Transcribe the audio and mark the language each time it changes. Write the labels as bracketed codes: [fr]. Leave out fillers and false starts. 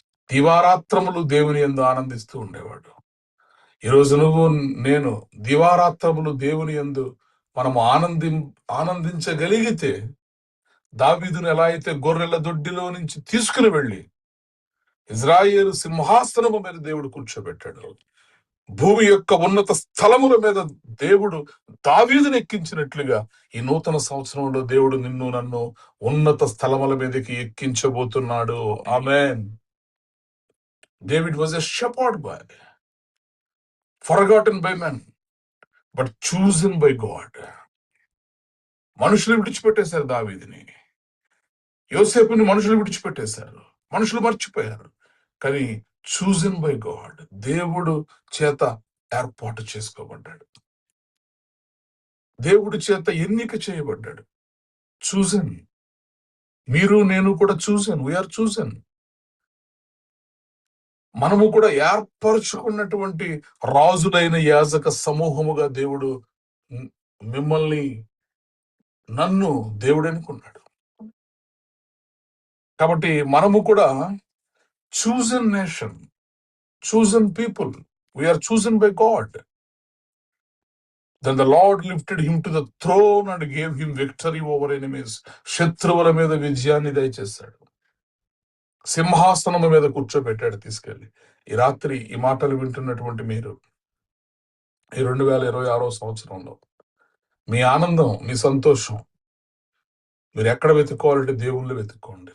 [te] దివారాత్రములు దేవుని యందు ఆనందిస్తూ ఉండేవాడు. ఈరోజు నువ్వు నేను దివారాత్రములు దేవుని యందు మనము ఆనందించగలిగితే, దావీదును ఎలా అయితే గొర్రెల దొడ్డిలో నుంచి తీసుకుని వెళ్ళి ఇజ్రాయేలు సింహాసనము మీద దేవుడు కూర్చోబెట్టాడు, భూమి యొక్క ఉన్నత స్థలముల మీద దేవుడు దావీదును ఎక్కించినట్లుగా ఈ నూతన సంవత్సరంలో దేవుడు నిన్ను నన్ను ఉన్నత స్థలముల మీదకి ఎక్కించబోతున్నాడు. ఆమేన్. [en] David was a shepherd boy, forgotten by men, but chosen by God. [te] మనుషులు విడిచిపెట్టేశారు దావీదుని, యోసేపుని మనుషులు విడిచిపెట్టేశారు, మనుషులు మర్చిపోయారు. కానీ [en] chosen by God, [te] దేవుడు చేత ఏర్పాటు చేసుకోబడ్డాడు, దేవుడి చేత ఎన్నిక చేయబడ్డాడు. చూజన్. మీరు నేను కూడా చూజన్, [en] We are chosen. [te] మనము కూడా ఏర్పరచుకున్నటువంటి రాజులైన యాజక సమూహముగా దేవుడు మిమ్మల్ని నన్ను దేవుడు అనుకున్నాడు. కాబట్టి మనము కూడా [en] Chosen nation, chosen people, we are chosen by God. Then the Lord lifted him to the throne and gave him victory over enemies. [te] శత్రువుల మీద విజయాన్ని దయచేశాడు, సింహాసనం మీద కూర్చోబెట్టాడు తీసుకెళ్లి. ఈ రాత్రి ఈ మాటలు వింటున్నటువంటి మీరు ఈ 2026 సంవత్సరంలో మీ ఆనందం, మీ సంతోషం మీరు ఎక్కడ వెతుక్కోవాలంటే దేవుళ్ళు వెతుక్కోండి.